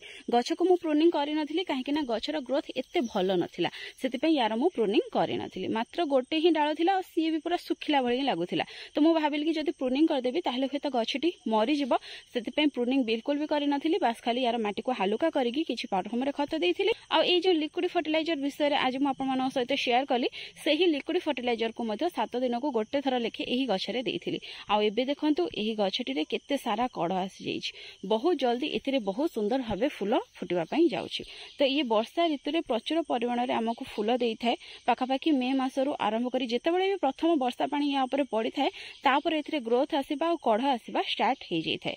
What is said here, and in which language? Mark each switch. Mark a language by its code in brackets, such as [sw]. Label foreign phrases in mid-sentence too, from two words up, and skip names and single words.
[or] ଗଛ କୁ ମୁଁ ପ୍ରୁନିଂ କରି ନଥିଲି, କାହିଁକି ନା ଗଛର ଗ୍ରୋଥ ଏତେ ଭଲ ନଥିଲା। ସେଥି ପାଇଁ ଏହାର ମୁଁ ପ୍ରୁନିଂ କରି ନଥିଲି। ମାତ୍ର ଗୋଟେ ହିଁ ଡାଳ ଥିଲା ଆଉ ସେ ବି ପୂରା ଶୁଖିଲା ଭଳି ଲାଗୁଥିଲା। ତ ମୁଁ ଭାବିଲି କି ଯଦି ପ୍ରୁନିଂ କର ଦେବି ତାହାହେଲେ ହେତ ଗଛଟି ମରି ଯିବ। ସେଥି ପାଇଁ ପ୍ରୁନିଂ ବିଲକୁଲ ବି କରି ନଥିଲି। ବାସ ଖାଲି ଏହାର ମାଟି କୁ ହାଲୁକା କରିକେ କିଛି [en] powder form [or] ରେ ଖତ ଦେଇଥିଲି। ଆ ଏ ଯୋ [en] liquid fertilizer [or] ବିଷୟ ରେ ଆଜି ମୁଁ ଆପଣ ମାନଙ୍କ ସହିତ ସେୟାର କଲି। ସେହି [en] liquid fertilizer [or] କୁ ମଧ୍ୟେ 7 ଦିନ କୁ ଗୋଟେ ଥର ଲେଖେ ଏହି ଗଛରେ ଦେଇଥିଲି। ଆ ଏବେ ଦେଖନ୍ତୁ ଏହି ଗଛଟି ରେ କେତେ ସାରା କଢ଼ ଆସି ଯାଇଛି। ବହୁତ ଜଲଦି ଏଥିରେ ବହୁତ ସୁନ୍ଦର ଭାବେ ଫୁଲ ଫୁଟିବା ପାଇଁ ଯାଉଛି। ତ ଏ ବର୍ଷା ଋତୁ ରେ ପ୍ରଚୁର ପରିମାଣ ରେ ଆମକୁ ଫୁଲ ଦେଇ ଥାଏ। ପାଖାପାଖି ମେ ମାସରୁ ଆରମ୍ଭ କରି ଯେତେବେଳେ ବି ପ୍ରଥମ ବର୍ଷା ପାଣି ଏହା ଉପରେ ପଡ଼ି ଥାଏ ତାପରେ ଏଥିରେ ଗ୍ରୋଥ ଆସିବା ଆଉ କଢ଼ ଆସିବା ଷ୍ଟାର୍ଟ ହେ ଯାଇ ଥାଏ।